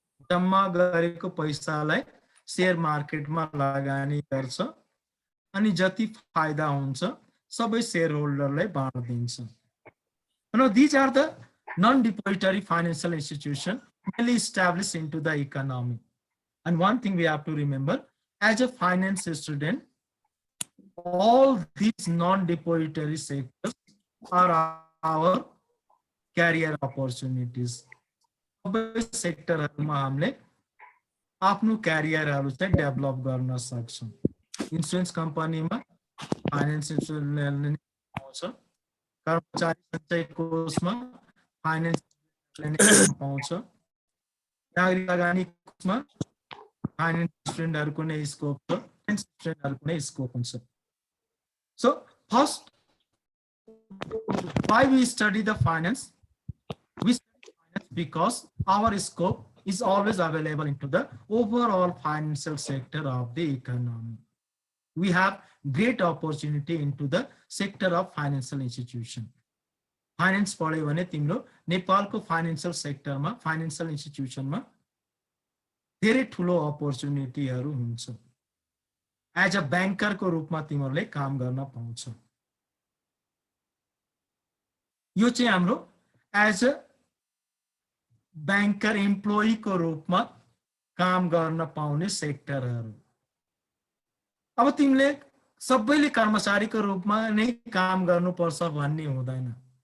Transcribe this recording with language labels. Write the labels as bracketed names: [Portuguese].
[Nepali] जम्मा गरेको पैसालाई शेयर मार्केटमा लगानी गर्छ अनि जति फाइदा हुन्छ सबै share होल्डरलाई बाँड्दिन्छ [English] Now these are the non-depository financial institutions mainly established into the economy. And one thing we have to remember, as a finance student, all these non-depository sectors are our career opportunities. [Nepali] सेक्टरहरुमा हामीले आफ्नो क्यारियरहरु चाहिँ develop गर्न सक्छौं insurance कम्पनीमा finance इन्स्योरेन्सले पाउँछ कर्मचारी सञ्चय कोषमा फाइनान्स इन्स्योरेन्सले पाउँछ नागरिक लगानी कोषमा फाइनान्स इन्स्योरेन्सहरुको नै स्कोप छ इन्स्योरेन्सहरुको नै स्कोप हुन्छ so first [English] why we study the finance we study finance because our scope is always available into the overall financial sector of the economy. We have great opportunity into the sector of financial institution. [Nepali] Finance पढ्यो भने तिम्रो नेपालको financial सेक्टरमा financial इन्स्टिट्युसनमा धेरै ठूलो अपर्चुनिटीहरु हुन्छ as a banker को रूपमा तिमीहरुले काम गर्न पाउँछौ यो चाहिँ हाम्रो एज अ बैंकर एम्प्लोई को रूपमा काम गर्न पाउने सेक्टरहरु अब तिमीले सबैले कर्मचारीको रूपमा नै काम गर्नुपर्छ भन्ने हुँदैन